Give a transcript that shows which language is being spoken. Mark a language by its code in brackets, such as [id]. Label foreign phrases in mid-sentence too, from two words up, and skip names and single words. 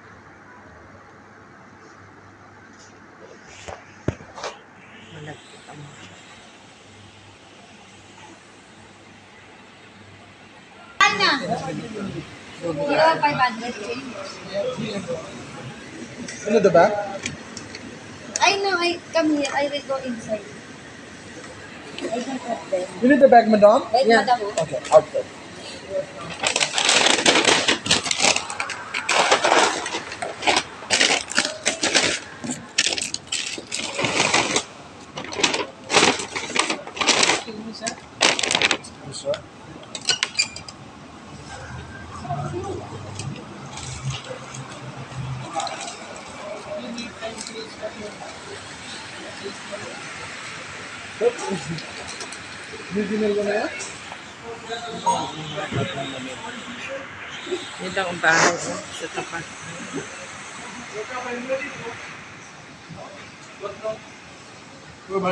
[tl] Malagkit ang mga. [en] Zero 500 change. Into the back? I know, I come here. I will go inside. I don't have them. You need the bag, madam? Wait, Yeah. madam. Okay, outside. Yes, sir. [tl] Original ko na yan? Dito ang bahay ko sa tapat. [en] Oh, bhai.